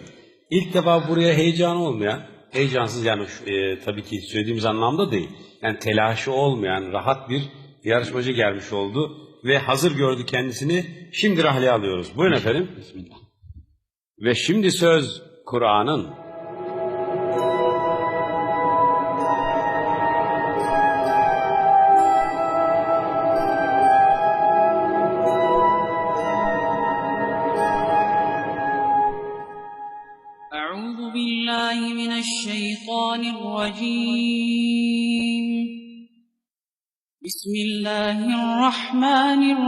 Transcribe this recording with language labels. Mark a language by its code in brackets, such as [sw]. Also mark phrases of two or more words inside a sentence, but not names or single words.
[tr] İlk defa buraya heyecan olmayan, heyecansız yani tabii ki söylediğimiz anlamda değil. Yani telaşı olmayan rahat bir yarışmacı gelmiş oldu ve hazır gördü kendisini. Şimdi rahleye alıyoruz. Buyurun efendim. Bismillah. Ve şimdi söz Kur'an'ın. [ar] أعوذ بالله من الشيطان الرجيم بسم الله الرحمن